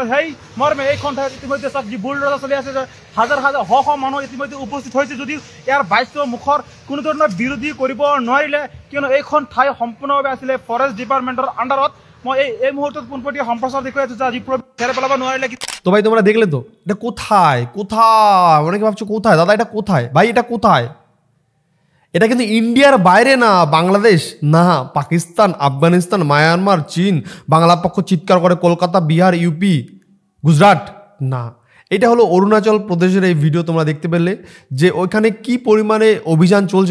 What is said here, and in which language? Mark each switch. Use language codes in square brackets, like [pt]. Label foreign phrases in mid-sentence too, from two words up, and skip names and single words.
[as] সেই মৰ্মে এইখন ঠাইত ইতিমধ্যে চাওক যি বুলডোজাৰ চলি আছে, হাজাৰ মানুহ ইতিমধ্যে উপস্থিত হৈছে, যদিও ইয়াৰ ভাষ্য মুখৰ কোনো ধৰণৰ বিৰোধী কৰিব নোৱাৰিলে, কিয়নো এইখন ঠাই সম্পূৰ্ণভাৱে আছিলে ফৰেষ্ট ডিপাৰ্টমেণ্টৰ আণ্ডাৰত। মই এই মুহূৰ্তত পোনপটীয়া সম্প্ৰচাৰ দেখুৱাই আছো, যি ছেড়ে পেলাব নোৱাৰিলে। [bn] তো ভাই তোমরা দেখলে তো এটা কোথায় অনেকে ভাবছো কোথায় দাদা, এটা কোথায় ভাই, এটা কোথায়? এটা কিন্তু ইন্ডিয়ার বাইরে না, বাংলাদেশ না, পাকিস্তান, আফগানিস্তান, মায়ানমার, চীন। বাংলা পক্ষ চিৎকার করে কলকাতা, বিহার, ইউপি, গুজরাট না, এটা হলো অরুণাচল প্রদেশের এই ভিডিও তোমরা দেখতে পেলে যে ওইখানে কি পরিমাণে অভিযান চলছে।